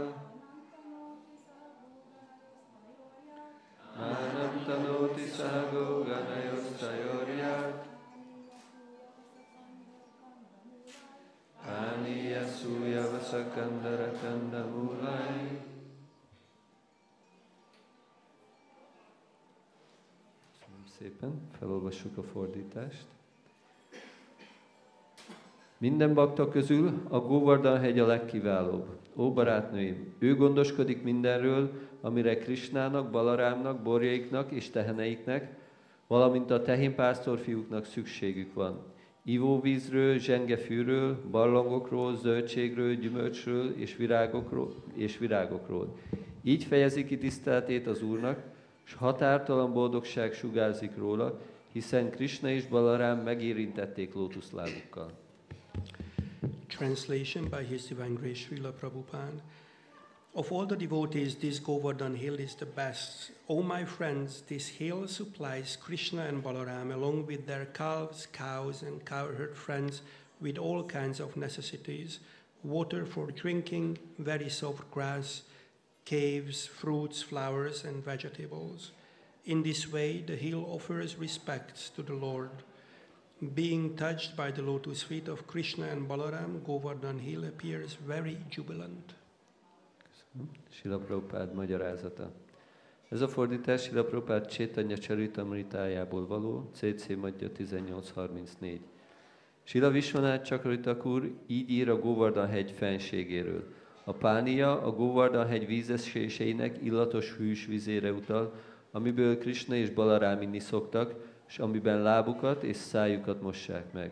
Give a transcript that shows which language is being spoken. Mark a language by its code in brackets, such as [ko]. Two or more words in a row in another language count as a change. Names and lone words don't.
[sa] मानं तनोति सहगोगणयोस्तयोर्यत्. पानीय सूय वसकन्दर कन्दमूलैः. [hu] Köszönöm szépen, felolvassuk a fordítást. Minden bakta közül a Govardhana-hegy a legkiválóbb. Ó barátnőim, ő gondoskodik mindenről, amire Krisnának, Balarámnak, borjaiknak és teheneiknek, valamint a tehénpásztorfiúknak szükségük van. Ivóvízről, zsengefűről, barlangokról, zöldségről, gyümölcsről és virágokról. Így fejezi ki tiszteletét az Úrnak, s határtalan boldogság sugárzik róla, hiszen Krisna és Balarám megérintették lótuszlábukkal. [en] Translation by His Divine Grace Srila Prabhupada. Of all the devotees, this Govardhan hill is the best. O my friends, this hill supplies Krishna and Balaram along with their calves, cows and cowherd friends with all kinds of necessities, water for drinking, very soft grass, caves, fruits, flowers and vegetables. In this way, the hill offers respects to the Lord. Being touched by the lotus feet of Krishna and Balaram, Govardhan hill appears very jubilant. [hu] Srila Prabhupád magyarázata. Ez a fordítás Srila Prabhupád Chaitanya Charitamritájából való, CC Madhya 1834. Srila Vishwanath Chakravarti így ír a Govardhan-hegy fenségéről. A pánia a Govardhan-hegy vízeséseinek illatos hűs vizére utal, amiből Krishna és Balarám inni szoktak, és amiben lábukat és szájukat mossák meg.